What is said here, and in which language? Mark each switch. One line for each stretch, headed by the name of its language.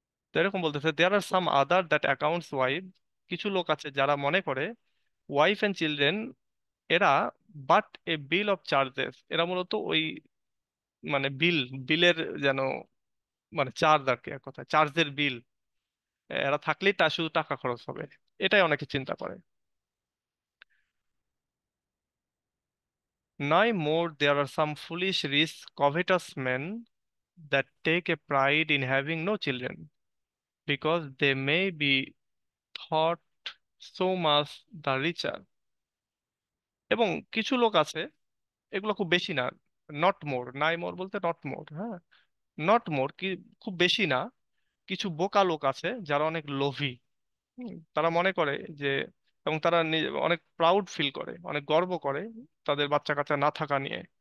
Bangla: তো এরকম বলতেছে
English: there are some other that accounts wife,
Bangla: কিছু লোক আছে যারা মনে করে
English: wife and children
Bangla: এরা
English: but a bill of charges,
Bangla: এরা মূলত ওই মানে বিলের যেন মানে চার্জ আর কি, এক কথা চার্জের বিল, এরা থাকলেই তা শুধু টাকা খরচ হবে, এটাই অনেকে চিন্তা করে।
English: Nay more there are some foolish rich covetous men that take a pride in having no children because they may be thought so much the richer।
Bangla: এবং কিছু লোক আছে, এগুলো খুব বেশি না, নট মোর, নাই মোর বলতে নট মোর, হ্যাঁ, নট মোর কি, খুব বেশি না। কিছু বোকা লোক আছে যারা অনেক লোভী। তারা মনে করে যে, এবং তারা অনেক প্রাউড ফিল করে, অনেক গর্ব করে তাদের বাচ্চা কাচ্চা না থাকা নিয়ে।